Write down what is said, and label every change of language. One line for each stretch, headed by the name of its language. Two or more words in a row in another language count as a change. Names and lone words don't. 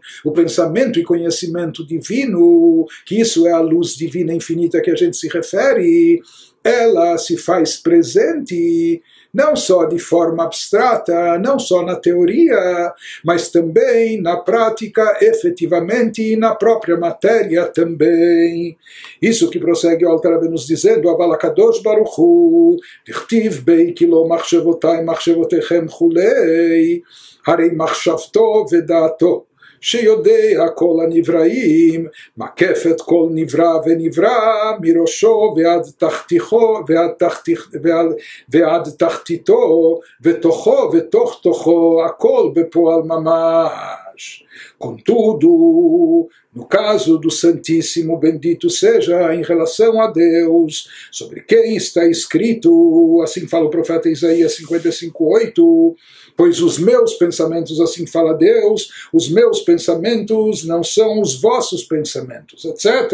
Portuguese: O pensamento e conhecimento divino, que isso é a luz divina infinita que a gente se refere, ela se faz presente não só de forma abstrata, não só na teoria, mas também na prática, efetivamente, e na própria matéria também. Isso que prossegue o Alter Rebbe nos dizendo,
Hebrew: אבל הקדוש ברוך הוא, דכתיב ביה כי לא מחשבותי מחשבותיכם כולי, הרי מחשבתו ודעתו. שיודע כל הנבראים, מקף את כל נברא ונברא, מראשו ועד תחתיתו, ותוכו ותוך תוכו, הכל בפועל ממש.
Portuguese: Contudo, no caso do Santíssimo, bendito seja, em relação a Deus, sobre quem está escrito, assim fala o profeta Isaías 55:8, pois os meus pensamentos, assim fala Deus, os meus pensamentos não são os vossos pensamentos, etc.